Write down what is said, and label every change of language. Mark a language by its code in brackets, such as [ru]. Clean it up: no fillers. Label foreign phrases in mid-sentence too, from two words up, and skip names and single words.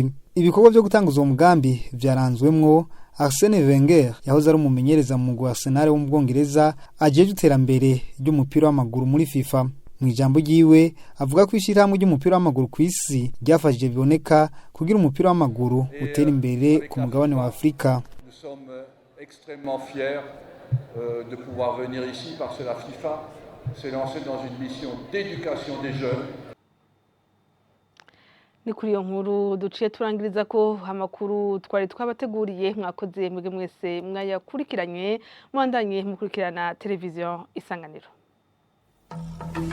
[rn] Ibikorwa byo gutanguza uwo mugambi vyaranzwemwo Arsene Wenger yahoze ari umumenyereza mu mugwi wa Arsenal wo mu Bwongereza ajeje iterambere ry'umupira w'amaguru muri FIFA. Mu ijambo ryiwe avuga ko ishirahamwe ry'umupira w'amaguru kw'isi ryafashije biboneka kugira umupira w'amaguru utera imbere ku mugabane wa Afrika. [fr] Nous sommes extrêmement fiers de pouvoir venir ici parce que la FIFA s'est lancée dans une mission d'éducation des jeunes. [rn] Ni kuri iyo nkuru duciye turangiriza ko amakuru twari twabateguriye. Mwakoze mwebwe mwese mwayakurikiranye, mwandanye mukurikirana televiziyo Isanganiro.